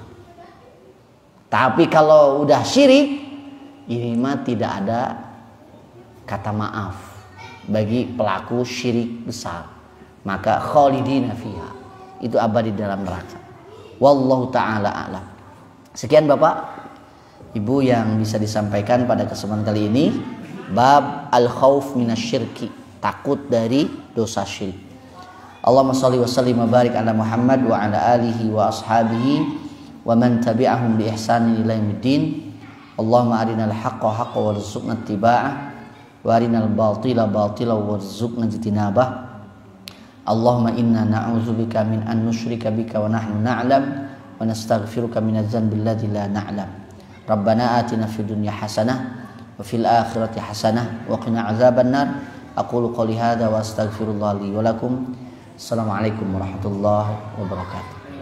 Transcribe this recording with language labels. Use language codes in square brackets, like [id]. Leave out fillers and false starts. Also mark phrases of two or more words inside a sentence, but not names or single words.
[id] Tapi kalau udah syirik, ini mah tidak ada kata maaf bagi pelaku syirik besar, maka [ar] خالدين فيها, [id] itu abadi dalam neraka. [ar] والله تعالى أعلم. [id] Sekian Bapak Ibu yang bisa disampaikan pada kesempatan kali ini, [ar] باب الخوف من الشرك, [id] takut dari dosa syirik. [ar] اللهم صل وسلم وبارك على محمد وعلى آله وأصحابه ومن تبعهم بإحسان إلى يوم الدين. اللهم أرنا الحق حقا وارزقنا اتباعه وأرنا الباطل باطلا وارزقنا اجتنابه. اللهم إنا نعوذ بك من أن نشرك بك ونحن نعلم ونستغفرك من الذنب الذي لا نعلم. ربنا آتنا في الدنيا حسنة وفي الآخرة حسنة وقنا عذاب النار. أقول قولي هذا وأستغفر الله لي ولكم. السلام عليكم ورحمة الله وبركاته.